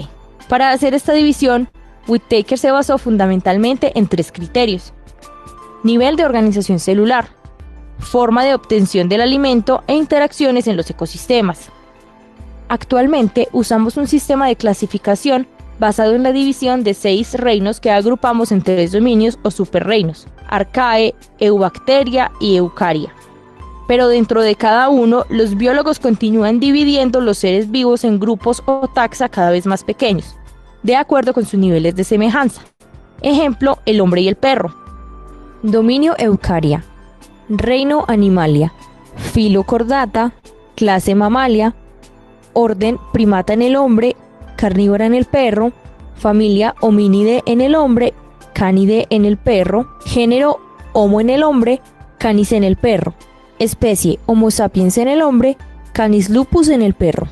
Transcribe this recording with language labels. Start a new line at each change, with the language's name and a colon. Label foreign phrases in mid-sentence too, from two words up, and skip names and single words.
Spanish: Para hacer esta división, Whittaker se basó fundamentalmente en 3 criterios: nivel de organización celular, forma de obtención del alimento e interacciones en los ecosistemas. Actualmente usamos un sistema de clasificación basado en la división de 6 reinos que agrupamos en 3 dominios o superreinos: Arcae, Eubacteria y Eucaria. Pero dentro de cada uno, los biólogos continúan dividiendo los seres vivos en grupos o taxa cada vez más pequeños, de acuerdo con sus niveles de semejanza. Ejemplo, el hombre y el perro. Dominio Eukarya, reino Animalia, filo Chordata, clase Mammalia, orden Primata en el hombre, carnívora en el perro, familia Hominidae en el hombre, Canidae en el perro, género Homo en el hombre, Canis en el perro, especie Homo sapiens en el hombre, Canis lupus en el perro.